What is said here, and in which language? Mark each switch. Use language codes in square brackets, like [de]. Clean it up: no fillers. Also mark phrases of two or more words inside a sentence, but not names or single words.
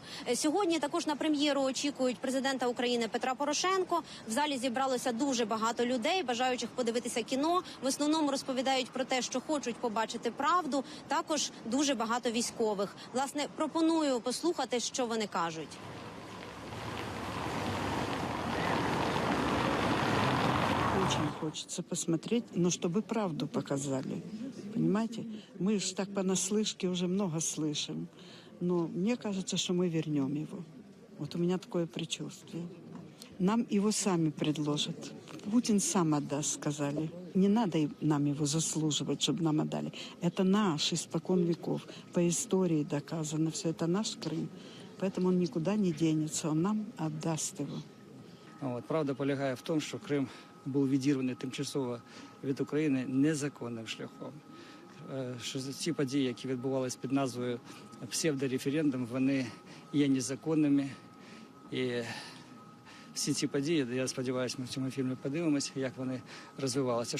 [uk] Сьогодні також на прем'єру очікують президента України Петра Порошенко. В залі зібралося дуже багато людей, бажаючих подивитися кіно. В основному розповідають про те, що хочуть побачити правду. Також дуже багато військових. Власне, пропоную послухати, що вони кажуть. [ru] Очень хочется посмотреть, но чтобы правду показали. Понимаете? Мы же так понаслышке уже много слышим. Но мне кажется, что мы вернем его. Вот у меня такое предчувствие. Нам его сами предложат. Путин сам отдаст, сказали. Не надо нам его заслуживать, чтобы нам отдали. Это наш испокон веков. По истории доказано все. Это наш Крым. Поэтому он никуда не денется. Он нам отдаст его. [uk] Правда полягає в тому, що Крим був відірваний тимчасово від України незаконним шляхом. Що ці події, які відбувалися під назвою псевдореферендум, вони є незаконними. І всі ці події, я сподіваюся, ми в цьому фільмі подивимося, як вони розвивалися.